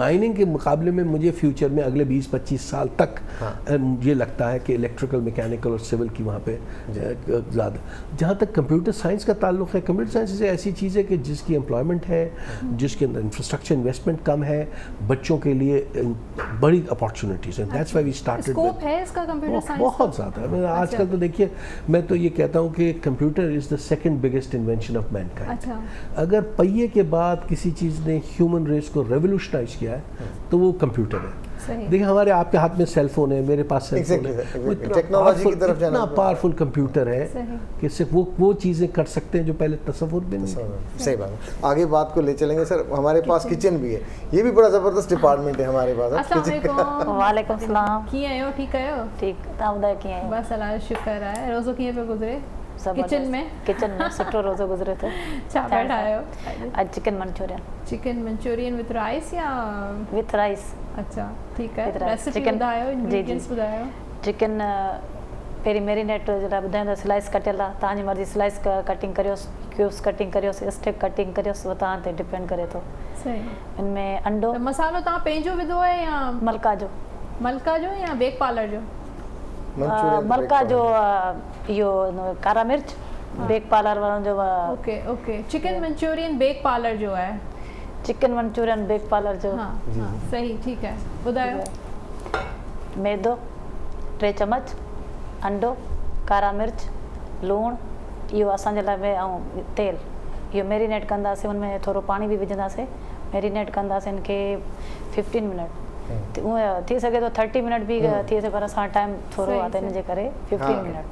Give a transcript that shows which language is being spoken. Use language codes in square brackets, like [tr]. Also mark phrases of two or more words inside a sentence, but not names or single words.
[ur] مائننگ کے مقابلے میں مجھے فیوچر میں اگلے 20-25 سال تک یہ لگتا ہے کہ الیکٹریکل، میکینیکل اور سول کی وہاں پہ زیادہ۔ جہاں تک [en] کمپیوٹر سائنس [ur] کا تعلق ہے، [en] کمپیوٹر سائنس [ur] ایسی چیز ہے کہ جس کی امپلائمنٹ ہے، جس کے اندر [en] انفراسٹرکچر انویسٹمنٹ [ur] کم ہے، بچوں کے لیے بڑی اپارچونیٹیز ہیں۔ [en] That's why we started [ur] اسکوپ ہے اس کا [en] کمپیوٹر سائنس [ur] بہت زیادہ۔ آج کل تو دیکھیے میں تو یہ کہتا ہوں کہ [en] Computer is the second biggest invention of man kind. [ur] اگر پہیے کے بعد کسی چیز نے [en] ہیومن ریس [ur] کو ریولوشنائز کیا ہے تو وہ کمپیوٹر ہے۔ دیکھیں ہمارے آپ کے ہاتھ میں [en] سیل فون [ur] ہے، میرے پاس [en] سیل فون [ur] ہے، ٹیکنالوجی کی طرف جانا، اتنا [en] پاورفل کمپیوٹر [ur] ہے کہ صرف وہ چیزیں کر سکتے ہیں جو پہلے تصور بھی نہیں۔ صحیح بات ہے، آگے بات کو لے چلیں گے سر۔ ہمارے پاس کچن بھی ہے، یہ بھی بڑا زبردست ڈپارٹمنٹ ہے ہمارے پاس۔ [ar] السلام علیکم۔ وعلیکم السلام۔ [sd] کیئں ہو؟ ٹھیک ہے؟ ٹھیک، تاں ॿुधायो कीअं आहियो؟ बस अलाह जो शुक्र आहे। रोज़ो कीअं पियो गुज़रे? किचन में सुठो रोज़ो गुज़रे थो। छा पिया ठाहियो? अॼु [en] Chicken Manchurian. Chicken Manchurian with rice या With rice? [ur] اچھا ٹھیک ہے. [sd] रेसिपी ॿुधायो, इंग्रेडिएंट्स ॿुधायो। चिकन पहिरीं मैरिनेट जे लाइ ॿुधाईंदा, स्लाइस कटियल आहे, तव्हांजी मर्ज़ी [en] slice cutting [sd] करियोसि, [en] cubes cutting [sd] करियोसि, [en] strip cutting [sd] करियोसि, उहो तव्हां ते डिपेंड करे थो। सही। इनमें अंडो मसालो तव्हां पंहिंजो विधो आहे या मलका जो? मलका जो या बेक पार्लर जो? मलका जो इहो कारा मिर्च, बेक पार्लर वारनि जो। [en] OK OK. Chicken Manchurian [sd] बेक पार्लर जो आहे। [en] Chicken Manchurian [sd] बेक पार्लर जो। [ur] ہاں صحیح ٹھیک ہے, [sd] ॿुधायो। मैदो 3 चम्मच, अंडो, कारा मिर्च, लूणु, इहो असांजे लाइ, ऐं तेल। इहो मैरिनेट कंदासीं, हुनमें थोरो पाणी बि विझंदासीं, मैरिनेट कंदासीं हिन खे 15 मिनट। उहे थी सघे थो 30 मिनट भी थी सघे, पर असां टाइम थोरो आहे त हिन जे करे 15 मिनट।